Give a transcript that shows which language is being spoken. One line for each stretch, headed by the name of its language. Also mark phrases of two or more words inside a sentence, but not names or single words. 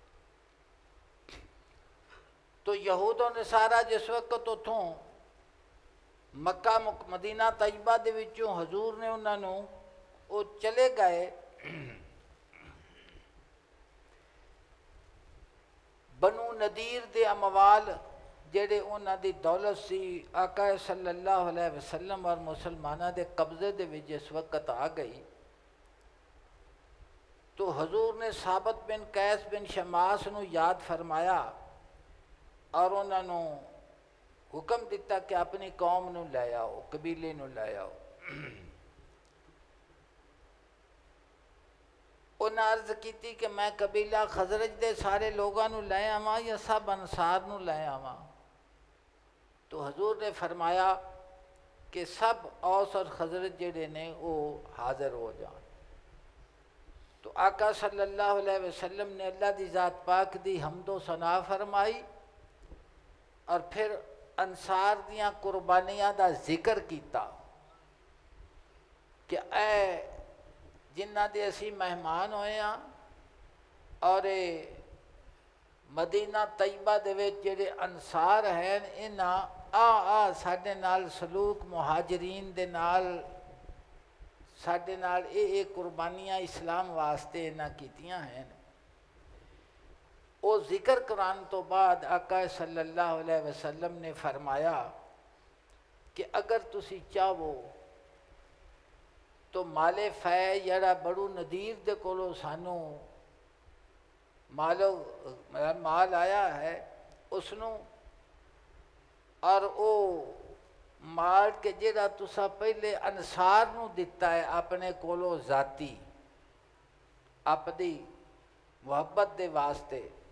Punjabi: ਤੋ ਯਹੂਦ ਔਰ ਨਸਾਰਾ ਜਿਸ ਵਕ਼ਤ ਉਤੋਂ ਮੱਕਾ ਮਦੀਨਾ ਤੈਯਬਾ ਦੇ ਵਿਚੋਂ ਹਜ਼ੂਰ ਨੇ ਉਨ੍ਹੋਂ ਨੇ ਵੋ ਚਲੇ ਗਏ, ਬਨੂ ਨਦੀਰ ਦੇ ਅਮਵਾਲ ਜੇੜੇ ਉਨ੍ਹਾਂ ਦੀ ਦੌਲਤ ਸੀ ਆਕਾ
Arabic: صلى الله عليه وسلم
Punjabi: ਔਰ ਮੁਸਲਮਾਨਾ ਦੇ ਕਬਜ਼ੇ ਦੇ ਵਿਚ ਜਿਸ ਵਕ਼ਤ ਆ ਗਈ, ਤੋ ਹਜ਼ੂਰ ਨੇ ਸਾਬਿਤ ਬਿਨ ਕੈਸ ਬਿਨ ਸ਼ਮਾਸ ਨੂੰ ਯਾਦ ਫ਼ਰਮਾਇਆ ਔਰ ਉਨ੍ਹੋਂ ਨੇ ਹੁਕਮ ਦਿੱਤਾ ਕਿ ਅਪਣੀ ਕੌਮ ਨੂੰ ਲੈ ਆਓ, ਕਬੀਲੇ ਨੂੰ ਲੈ ਆਓ। ਉਨ੍ਹੇਂ ਅਰਜ਼ ਕੀ ਕਿ ਮੈਂ ਕਬੀਲਾ ਖ਼ਜ਼ਰਜ ਦੇ ਸਾਰੇ ਲੋਗੋਂ ਨੂੰ ਲੈ ਆਵਾਂ ਯਾ ਸਬ ਅੰਸਾਰ ਨੂੰ ਲੈ ਆਵਾਂ? ਤੋ ਹਜ਼ੂਰ ਨੇ ਫ਼ਰਮਾਇਆ ਕਿ ਸਬ ਔਸ ਔਰ ਖ਼ਜ਼ਰਜ ਜੇੜੇ ਨੇ ਵੋ ਹਾਜ਼ਿਰ ਹੋ ਜਾਣ। ਤੋ ਆਕਾ
Arabic: صلى الله عليه وسلم
Punjabi: ਨੇ ਅੱਲਾਹ ਦੀ ਜ਼ਾਤ ਪਾਕ ਦੀ ਹਮਦੋ ਸਨਾ ਫ਼ਰਮਾਈ ਔਰ ਫਿਰ ਅੰਸਾਰ ਦੀਆਂ ਕੁਰਬਾਨੀਆਂ ਦਾ ਜ਼ਿਕਰ ਕਿਆ ਕਿ ਐ ਜਿਨ੍ਹਾਂ ਦੇ ਅਸੀ ਮਹਿਮਾਨ ਹੋਏ ਹਾਂ ਔਰ ਮਦੀਨਾ ਤੈਯਬਾ ਦੇ ਵਿਚ ਜੇੜੇ ਅੰਸਾਰ ਹੈਂ ਇਨ੍ਹਾਂ ਸਾਡੇ ਨਾਲ ਸਲੂਕ ਮੁਹਾਜਰੀਨ ਦੇ ਨਾਲ ਸਾਡੇ ਨਾਲ ਯੇ ਕੁਰਬਾਨੀਆਂ ਇਸਲਾਮ ਵਾਸਤੇ ਇਨ੍ਹਾਂ ਕੀਤੀਆਂ ਹੈਂ। ਵੋ ਜ਼ਿਕਰ ਕਰਾਣ ਤੋ ਬਾਦ ਆਕਾ
Arabic: صلى الله عليه وسلم
Punjabi: ਨੇ ਫ਼ਰਮਾਇਆ ਕਿ ਅਗਰ ਤੁਸੀ ਚਾਹੋ ਤੋ ਮਾਲੇ ਫ਼ੈ ਜੜਾ ਬੜੂ ਨਦੀਰ ਦੇ ਕੋਲੋਂ ਸਾਨੂ ਮਾਲ ਆਇਆ ਹੈ ਉਸਨੋਂ ਔਰ ਵੋ ਮਾਲ ਕੇ ਜੇੜਾ ਤੁਸਾ ਪਹਿਲੇ ਅੰਸਾਰ ਨੂੰ ਦਿੱਤਾ ਹੈ ਅਪਣੇ ਕੋਲੋਂ ਜਾਤੀ ਅਪਣੀ ਮੁਹੱਬਤ ਦੇ ਵਾਸਤੇ,